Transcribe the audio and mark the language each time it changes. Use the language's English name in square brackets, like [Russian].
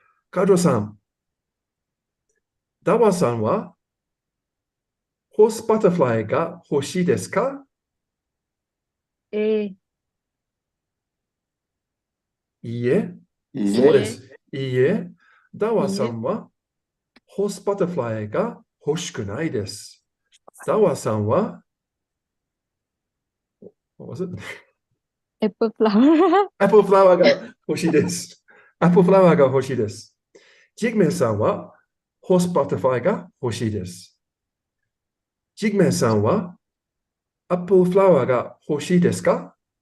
[Japanese] カドさん、ダワさんはホースバタフライが欲しいですか？いいえ。そうです。いいえ。ダワさんはホースバタフライが欲しくないです。ダワさんは [English] What was it? Apple flower. [Japanese] アップルフラワーが欲しいです。アップルフラワーが欲しいです。ジグメさんはホースバタフライが欲しいです。ジグメさんはアップルフラワーが欲しいですか？